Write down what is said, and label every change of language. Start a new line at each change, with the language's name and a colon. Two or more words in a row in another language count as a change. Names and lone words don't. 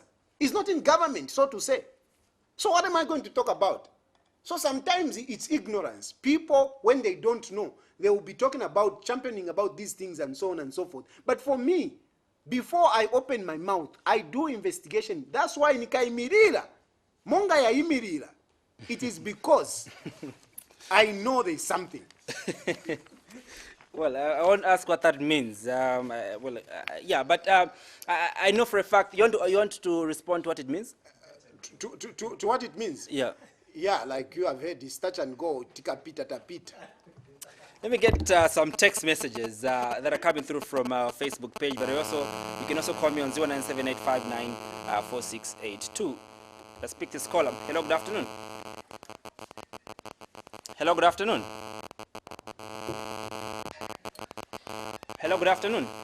English: He's not in government, so to say. So what am I going to talk about? So sometimes it's ignorance. People, when they don't know, they will be talking about, championing about these things and so on and so forth. But for me, before I open my mouth, I do investigation. That's why
Nyanja: nikaimirira. Monga ya imirira.
English: It is because I know there's something. Well, I won't ask what that means. Yeah, but I know for a fact, you want to respond to what it means? To what it means? Yeah. Yeah, like you have heard, it's touch and go,
Nyanja: tika pita tapita.
English: Let me get some text messages that are coming through from our Facebook page, but you can also call me on 0978594682. Let's pick this caller. Hello, good afternoon. Hello, good afternoon. Hello, good afternoon.